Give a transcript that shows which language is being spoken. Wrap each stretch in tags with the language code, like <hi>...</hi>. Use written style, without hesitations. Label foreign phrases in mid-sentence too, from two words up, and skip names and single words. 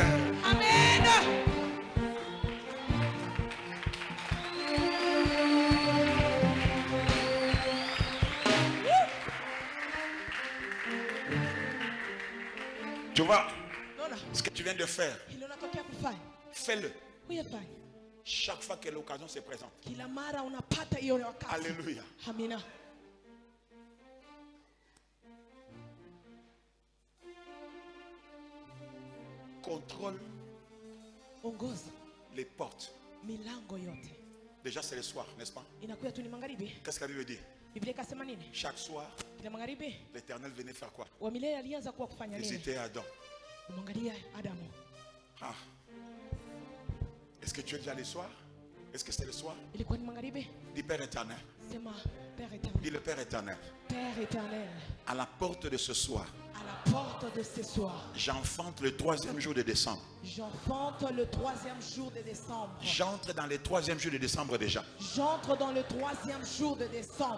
<fr>Amen. tu vois</fr> <sw>Naona</sw> <fr>ce que tu viens de faire,</fr> <sw>hilo unatokea kufanya.</sw> <fr>fais-le</fr> <sw>Uyafanye.</sw> <fr>chaque fois que l'occasion se présente.</fr> <sw>Kila mara unapata hiyo wakati.</sw> <fr>Alléluia.</fr> <sw>Amina.</sw> <fr>Contrôle</fr> <sw>Ongoza</sw> <fr>les portes.</fr> <sw>milango yote.</sw> <fr>Déjà c'est le soir, n'est-ce pas?</fr> <sw>Inakuwa tu ni magharibi.</sw> <fr>Qu'est-ce que la Bible dit?</fr> <sw>Biblia ikasema nini?</sw> <fr>Chaque soir,</fr> <sw>Kila magharibi</sw> <fr>l'Éternel venait faire quoi?</fr> <sw>wa milele alianza kuwa kufanya nini?</sw> <fr>Visiter Adam.</fr> <sw>Kumwangalia Adamu. Ah.</sw> <fr>Est-ce que tu es déjà le soir? Est-ce que c'est le soir?</fr> <sw>Ilikuwa ni magharibi.</sw> <fr>Dis Père éternel.</fr> <sw>Sema</sw> <fr>Père éternel. Dis le Père éternel. Père éternel, À la porte de ce soir, à la porte de ce soir, j'enfante le 3e jour de décembre. j'enfante le 3e jour de décembre. J'entre dans le 3e jour de décembre déjà. J'entre dans le 3e jour de décembre</fr>